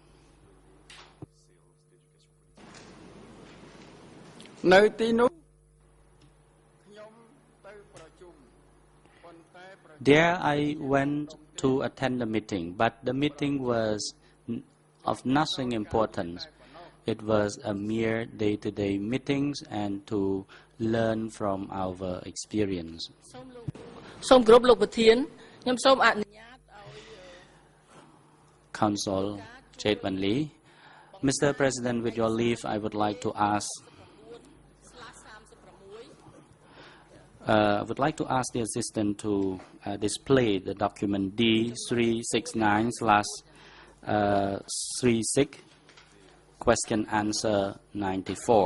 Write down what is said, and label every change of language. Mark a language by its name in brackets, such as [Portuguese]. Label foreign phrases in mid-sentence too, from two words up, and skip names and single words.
[English] There I went to attend the meeting, but the meeting was of nothing important. It was a mere day-to-day meetings and to learn from our experience. [Khmer] សូមគោរពលោកប្រធានខ្ញុំសូមអនុញ្ញាតឲ្យ [English] Council Chetwanli, Mr. President, with your leave, I would like to ask the assistant to display the document D369/36, question answer 94.